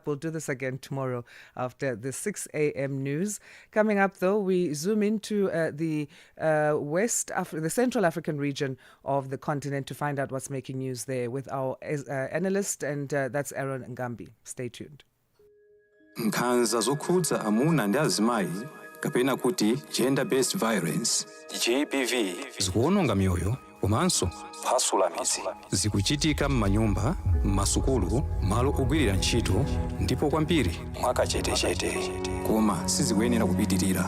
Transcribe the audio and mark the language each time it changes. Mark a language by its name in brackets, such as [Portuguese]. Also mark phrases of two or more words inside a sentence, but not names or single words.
[English] We'll do this again tomorrow after the 6 a.m. news. Coming up, though, we zoom into the Central African region of the continent to find out what's making news there with our analyst, and that's Aaron Ngambi. Stay tuned. [Nyanja] Nkhanza zokhudza amuna ndi azimayi kapena kuti [English] gender-based violence GBV [Nyanja] zikuononga mioyo komanso kuphwasula midzi zikuchitika m'manyumba, m'masukulu, malo ogwirira ntchito ndipo kwambiri mwakachetechete koma sizikuyenera kupitirira.